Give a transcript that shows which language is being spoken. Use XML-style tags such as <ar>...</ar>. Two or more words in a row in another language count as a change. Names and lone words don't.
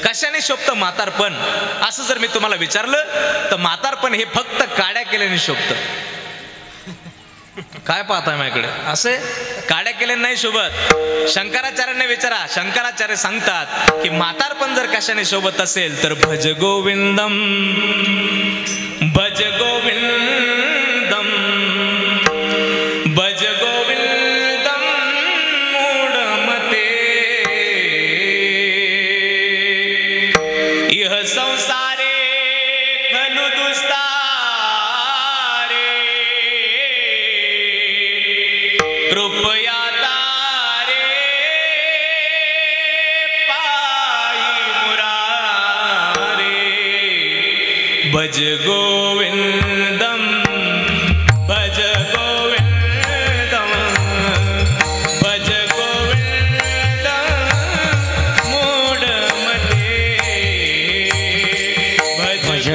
<mr>कशाने शोभतं म्हातारपण असं जर मी तुम्हाला विचारलं तर म्हातारपण हे फक्त काड्या केल्याने शोभतं. काय पाहताय माझ्याकडे, असे काड्या केले नाही शोभत. शंकराचार्यांना विचारा, शंकराचार्य सांगतात की म्हातारपण जर कशाने शोभत असेल तर</mr> <sa>भज गोविंदम, भज गोविंदम, भज गोविंदम मूढमते, इह संसारे खलु दुस्तारे, कृपया तारे पाई मुरारे, भज गोविंदम, भज गोविंदम, भज गोविंदम मूढमते, भज</sa>